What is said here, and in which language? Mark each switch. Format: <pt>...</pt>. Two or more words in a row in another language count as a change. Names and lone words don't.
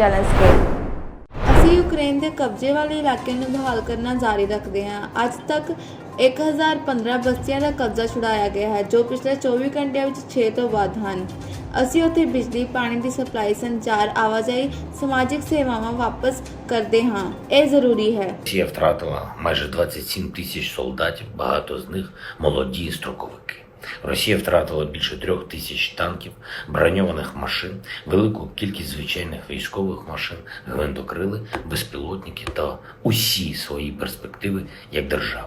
<pa>ਜ਼ੈਲੈਂਸਕੀ ਅਸੀਂ ਯੂਕਰੇਨ ਦੇ ਕਬਜ਼ੇ ਵਾਲੇ ਇਲਾਕਿਆਂ ਨੂੰ ਬਹਾਲ ਕਰਨਾ ਜਾਰੀ ਰੱਖਦੇ ਹਾਂ। ਅੱਜ ਤੱਕ 1015 ਬਸਤੀਆਂ ਦਾ ਕਬਜ਼ਾ ਛੁਡਾਇਆ ਗਿਆ ਹੈ, ਜੋ ਪਿਛਲੇ 24 ਘੰਟਿਆਂ ਵਿੱਚ 6 ਤੋਂ ਵੱਧ ਹਨ। ਅਸੀਂ ਉੱਥੇ ਬਿਜਲੀ, ਪਾਣੀ ਦੀ ਸਪਲਾਈ, ਸੰਚਾਰ, ਆਵਾਜਾਈ, ਸਮਾਜਿਕ ਸੇਵਾਵਾਂ ਵਾਪਸ ਕਰਦੇ ਹਾਂ। ਇਹ ਜ਼ਰੂਰੀ ਹੈ।</pa> <uk>Росія втратила майже 27 тисяч солдатів, багато з них молоді і строковики. Росія втратила більше 3 тисяч танків, броньованих машин, велику кількість звичайних військових машин, гвинтокрили, безпілотники та усі свої перспективи як держава.</uk>